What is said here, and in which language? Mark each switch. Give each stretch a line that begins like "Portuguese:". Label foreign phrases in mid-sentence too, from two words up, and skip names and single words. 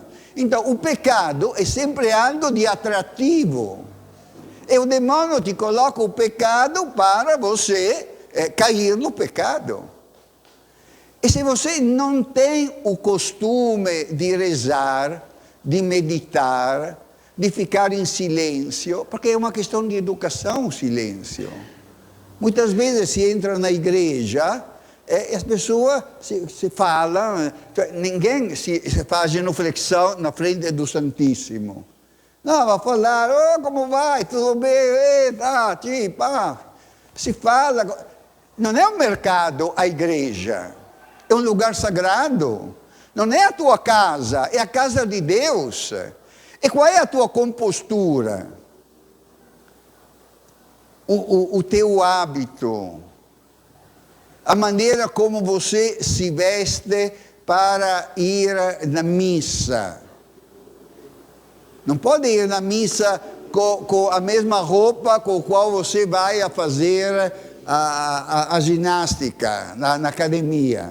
Portuguese: Então, o pecado é sempre algo de atrativo. E o demônio te coloca o pecado para você cair no pecado. E se você não tem o costume de rezar,
Italian: di meditare, di ficar in silenzio, perché è una questione di educazione il silenzio.
Portuguese: Muitas vezes
Italian: si entra
Portuguese: na igreja e as pessoas se falam, cioè ninguém se faz genuflexão na frente do Santíssimo. Não, vai falar, oh, como vai? Tudo bem? Tá, pá. Si fala.
Italian: Non è un mercato
Portuguese: a igreja,
Italian: è un
Portuguese: lugar sagrado.
Italian: Non è
Portuguese: a tua casa,
Italian: è a casa di Deus. E qual è la tua compostura?
Portuguese: O teu hábito, a maneira como você se veste para ir na missa. Não pode ir na missa com a mesma roupa com a qual você vai a fazer a ginástica na academia.